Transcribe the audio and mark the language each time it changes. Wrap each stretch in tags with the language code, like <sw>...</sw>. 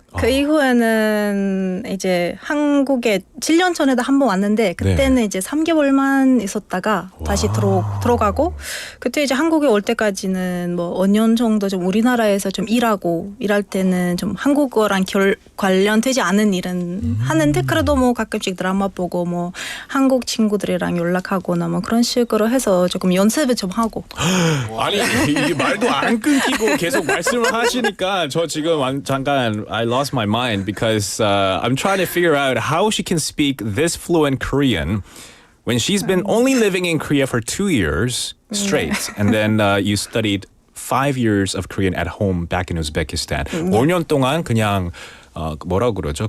<ko>그 이후에는 이제 한국에 7년 전에도 한 번 왔는데 그때는 이제 3개월만 있었다가 다시 들어가고 그때 이제 한국에 올 때까지는 뭐 5년 정도 좀 우리나라에서 좀 일할 때는 좀 한국어랑 관련되지 않은 일은 하는데 그래도 뭐 가끔씩 드라마 보고 뭐 한국 친구들이랑 연락하거나 뭐 그런 식으로 해서 조금 연습을 좀 하고. 아니 이게 말도 안 끊기고 계속 말씀을 하시니까 저 지금 잠깐</ko> <en>I lost my mind because I'm trying to figure out how she can speak this fluent Korean when she's been only living in Korea for 2 years straight and then you studied 5 years of Korean at home back in Uzbekistan.</en> <ko>5년 동안 그냥 뭐라고 그러죠?</ko>